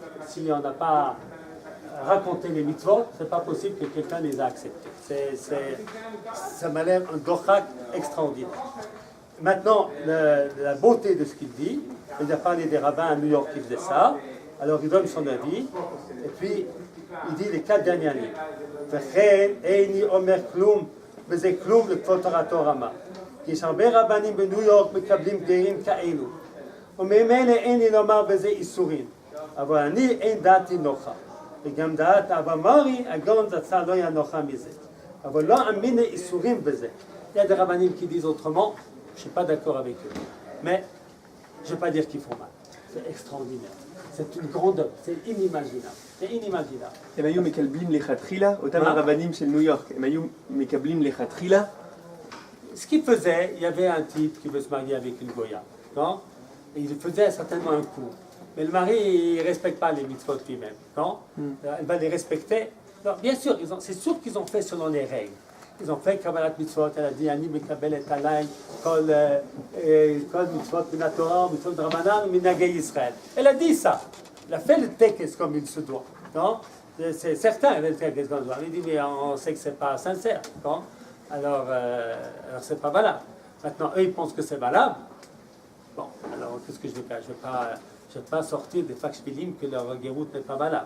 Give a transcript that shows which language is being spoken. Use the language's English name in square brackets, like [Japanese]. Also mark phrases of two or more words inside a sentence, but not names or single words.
[French] Si on n'a pas raconté les mitzvot, c'est pas possible que quelqu'un les a acceptés. Ça m'a l'air un dochak extraordinaire. Maintenant, la beauté de ce qu'il dit, il a parlé des rabbins à New York qui faisaient ça, alors il donne son avis, et puis il dit les 4 dernières lignes. [Hebrew] וכן איני אומר כלום, וזה כלום לכבוד תורתו רמה. כי יש הרבה רבנים בניו יורק מקבלים גרים כאלו. וממילא איני לומר בזה איסורים. אבל אני אין דעתי נוחה. וגם דעת אבא מרי, הגאון זצ"ל לא היה נוחה מזה. אבל לא אמיני איסורים בזה. [French] Il y a des rabbinim qui disent autrement, je ne suis pas d'accord avec eux. Mais je ne vais pas dire qu'ils font mal. C'est extraordinaire. C'est une grande œuvre. C'est inimaginable. C'est inimaginable. [Hebrew] הם היו מקבלים לכתחילה, אותם הרבנים של ניו יורק, הם היו מקבלים לכתחילה. [French] Ce qu'il faisait, il y avait un type qui veut se marier avec une goya. Non? Et il faisait certainement un coup. Mais le mari, il ne respecte pas les mitzvot lui-même. Non? Elle va les respecter. Alors, bien sûr, c'est sûr qu'ils ont fait selon les règles. Ils ont fait [Hebrew] קבלת מצוות, [French] elle a dit [Hebrew] אני מקבל את עליי, כל מצוות מן התורה, מצוות דרבנן, מנהגי ישראל. [French] Elle a dit ça. Elle a fait le texte comme il se doit. Non? C'est certain, elle a fait le texte comme il se doit. Elle dit mais on sait que c'est pas sincère. Non? Alors c'est pas valable. Maintenant, eux ils pensent que c'est valable. Bon, alors qu'est-ce que je vais faire? Je vais pas sortir des fakshpilim que leur guérout n'est pas valable.